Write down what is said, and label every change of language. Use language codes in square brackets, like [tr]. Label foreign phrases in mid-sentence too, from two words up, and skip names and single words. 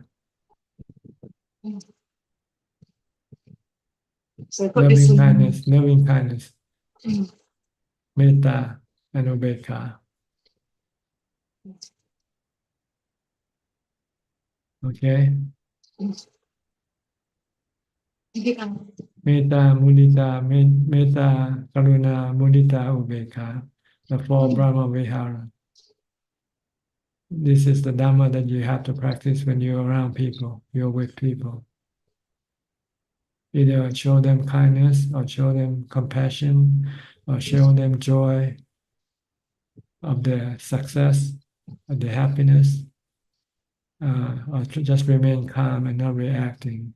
[en] Mm. So I put this in. loving kindness, Mm. metta, and ubeka. Okay. Yes. Yeah. [pi] Metta, mudita, metta, karuna, mudita, ubeka. [en] The four [pi] Brahma Vihara. [en] This is the Dharma that you have to practice when you're around people, you're with people. Either show them kindness, or show them compassion, or show them joy of their success, of their happiness, or to just remain calm and not reacting.